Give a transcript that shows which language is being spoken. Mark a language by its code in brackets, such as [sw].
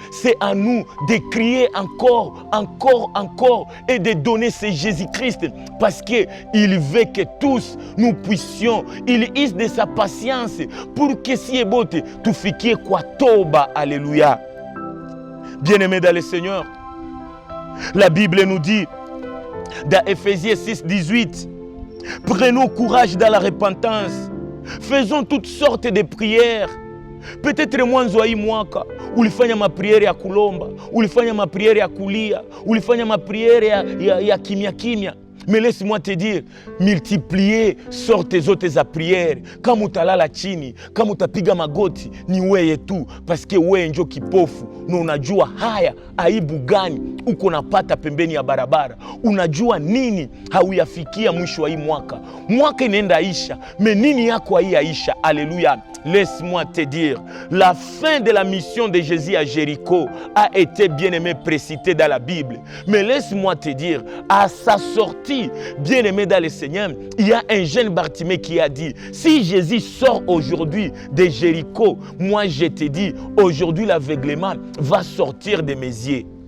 [fr] C'est à nous de crier encore et de donner ce Jésus-Christ, parce que il veut que tous nous puissions, il use de sa patience pour que [sw] si ebote tufikie kwa toba. [fr] Alléluia. Bien-aimés dans le Seigneur, la Bible nous dit dans Ephésiens 6, 18, prenons courage dans la repentance, faisons toutes sortes de prières. [sw] Peut-être mwanzo wa hii mwaka ulifanya mapriere ya kulomba, ulifanya mapriere ya kulia, ulifanya mapriere ya kimya. [fr] Mais laisse-moi te dire, multiplier sorte [sw] zote za [fr] priere. [sw] Kama utalala chini, kama utapiga magoti, ni wewe tu, paske wewe njo kipofu na unajua haya aibu gani uko napata pembeni ya barabara. Unajua nini hauyafikia mwisho wa hii mwaka. Mwaka inaenda isha, mais nini yako haiyaisha. Alléluia. [fr] Laisse-moi te dire, la fin de la mission de Jésus à Jéricho a été bien aimé précitée dans la Bible. Mais laisse-moi te dire, à sa sortie ici, bien-aimé dans le Seigneur, il y a un jeune Bartimée qui a dit, si Jésus sort aujourd'hui de Jéricho, moi je te dis, aujourd'hui l'aveuglement va sortir de mes yeux.